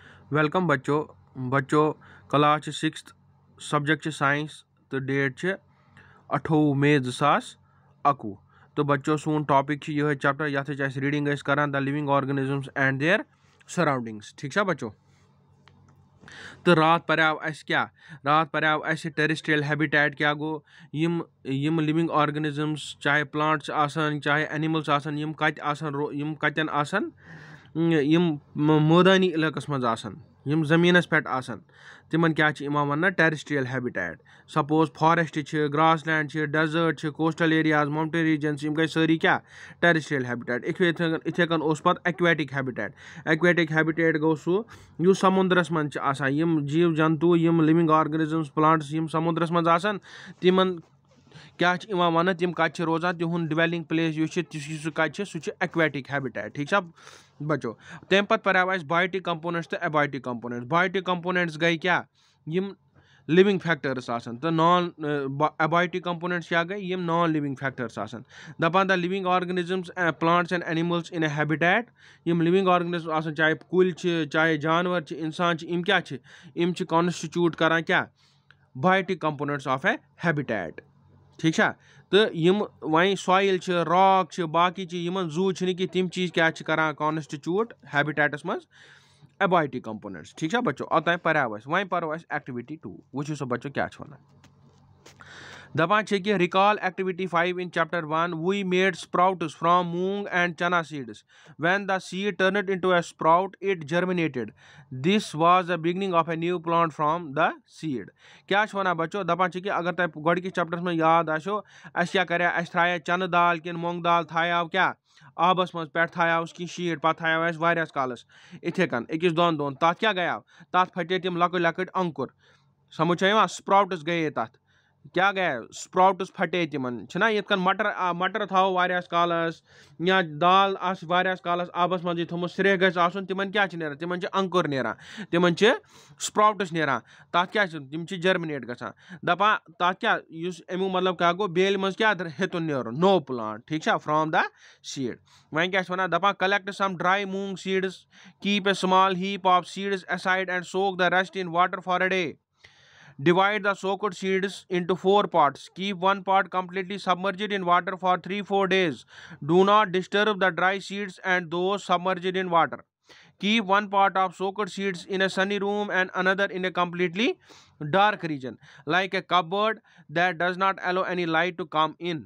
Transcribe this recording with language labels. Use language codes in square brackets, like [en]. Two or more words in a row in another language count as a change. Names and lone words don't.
[ks] वेलकम बच्चों बच्चों [en] class 6th subject science [ks] तो डेट 28 मई 2021 तो बच्चों सोन टॉपिक यह चैप्टर ये रीडिंग करान द लिविंग ऑर्गेनिजम्स एंड देयर सराउंडिंग्स। [hi] ठीक है बच्चों। [ks] तो रात पर्याव क्या रात पर्याव [en] terrestrial habitat [ks] क्या गो यम [en] living organisms [ks] चाहे प्लांट्स आसन चाहे एनिमल्स आसन यम कतन आसन यम मैदानी इलाकस मज आसन यम ज़मीनस पे आसन तिमन क्या वन [en] terrestrial habitat. suppose forest grass land desert coastal areas mountain regions [ks] यम गई सारी क्या [en] terrestrial habitat. [ks] इथे कन उस पत [en] aquatic habitat. aquatic habitat [ks] गो सो यु समुद्रस मन यम जीव जंतु यम [en] living organisms plants [ks] यम समुद्रस मज आसन तिमन क्या वन तिम कत रोजान तिहुंद [en] dwelling place [ks] सह [en] aquatic habitat. [hi] ठीक है बच्चों। [ks] तम पत पर्याव [en] biotic components [ks] तो [en] abiotic components. biotic components [ks] गई क्या यम [en] living factors [ks] आसन तो [en] non abiotic components [ks] क्या गई यम [en] non living factors [ks] आसन। [en] दपान the living organisms plants and animals in a habitat यम living organisms [ks] आसन चाहे कुल चाहे जानवर इंसान यम क्या यम कॉन्स्टिट्यूट करान क्या [en] biotic components of a habitat. [hi] ठीक है। [ks] तो यम वहीं [en] सॉइल रॉक [ks] बाकी यमन जू कि तिम चीज क्या करान कॉन्स्टिट्यूट हैबिटेटस मज [en] एबायोटिक कंपोनेंट्स। [hi] ठीक है बच्चों। [ks] और पर्याव वहीं परो एक्टिविटी 2 वो सो बच्चों क्या वन दपान कि [en] recall activity 5 in chapter 1 we made sprouts from moong and chana seeds when the seed turned into a sprout it germinated this was the beginning of a new plant from the seed. [ks] क्या वन बच्चों दपान कि अगर तुम गोडकिस चैप्टर्स में याद आशो क्या कर त्राया चन दाल कि मूंग दाल थायाव क्या आबस मज पे थायाव कि शीट पे थायाव वारियास कालस इथे कन अकिस दोन दोन तथ क्या गयाव तथ फटे तिम लकट लकट अंकुर समझ स्प्राउट्स गए तथ क्या गया स्प्राउट्स फटे तिमन छना ये मटर मटर थाव वारियास कालस या दाल वारियास कालस आबस मज थोम सिरे गन तिमन क्या नेरान तिमन अंकुर नेरान तिमन स्प्राउट्स नेरान तथ क्या तिम जर्मिनेट गसान दपा तथ क्या अमु मतलब क्या गो बेल मज क्या हेतुन नेरुन नो प्लांट। [hi] ठीक है [en] from the seed. [ks] वह क्या वन दपा [en] collect some dry moong seeds keep a small heap of seeds aside and soak the rest in water for a day. Divide the soaked seeds into 4 parts. Keep one part completely submerged in water for 3-4 days. Do not disturb the dry seeds and those submerged in water. Keep one part of soaked seeds in a sunny room and another in a completely dark region, like a cupboard that does not allow any light to come in.